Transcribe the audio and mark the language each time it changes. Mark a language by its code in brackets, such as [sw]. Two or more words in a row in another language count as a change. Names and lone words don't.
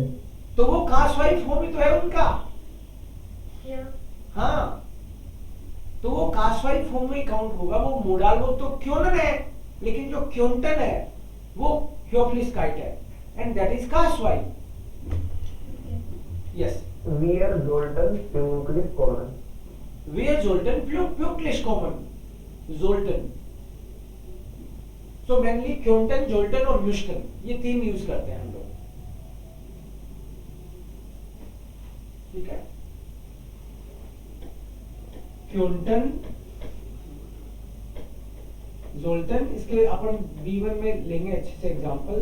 [hi] तो वो कास्वाइफ फॉर्म ही तो है उनका। [de] या [hi] हाँ, तो वो कास्वाइफ फॉर्म में काउंट होगा। वो मोडाल वर्ब तो क्योनन है, लेकिन जो क्योंटन है वो ह्योफ्लिस्काइट है, [en] and that is [hi] कास्वाइफ। [en] यस, [de] Wir sollten pünktlich kommen. Wir sollten pünktlich kommen. Sollten. [en] So mainly [de] könnten, sollten [hi] और म्यूस्टन, ये तीन यूज करते हैं हम लोग। ठीक है, [de] könnten, sollten, [hi] इसके अपन B1 में लेंगे अच्छे से एग्जांपल।